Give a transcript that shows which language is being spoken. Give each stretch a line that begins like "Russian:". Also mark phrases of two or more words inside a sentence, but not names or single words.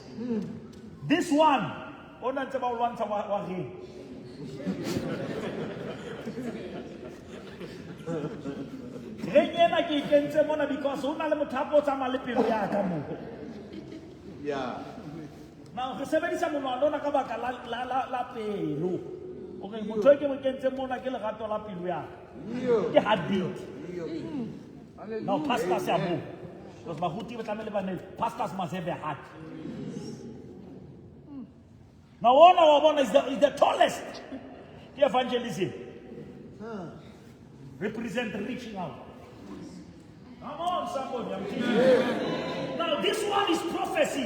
English: This one, Yeah.
Southern Sotho: now re sebedisa monwana ka baka la pelo. Okay, motho ke mo kentse mona ke lerato la pelo ya. Ke heartbeat.
English: Now pastors
Southern Sotho: ya mo.
English: Because
Southern Sotho: bahuti ba tlamele ba ne
English: pastors must have a heart. Now one is the tallest. The evangelism. Represent reaching out. Come on, somebody, I'm teaching you. Now this one is prophecy.